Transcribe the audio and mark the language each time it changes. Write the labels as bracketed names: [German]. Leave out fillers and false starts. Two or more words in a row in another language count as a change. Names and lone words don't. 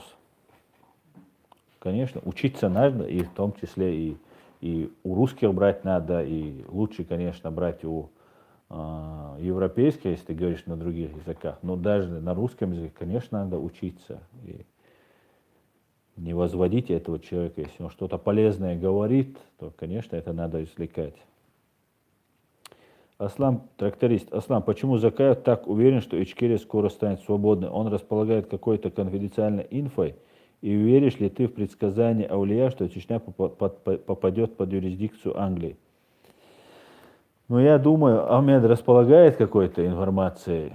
[Russian] Конечно, учиться надо, и в том числе и у русских брать надо, и лучше, конечно, брать у европейских, если ты говоришь на других языках, но даже на русском языке, конечно, надо учиться. И не возводить этого человека. Если он что-то полезное говорит, то, конечно, это надо извлекать. Аслан, тракторист. Аслан, почему Закаев так уверен, что Ичкерия скоро станет свободной? Он располагает какой-то конфиденциальной инфой? И веришь ли ты в предсказание Аулия, что Чечня попадет под юрисдикцию Англии? Ну, я думаю, Ахмед располагает какой-то информацией.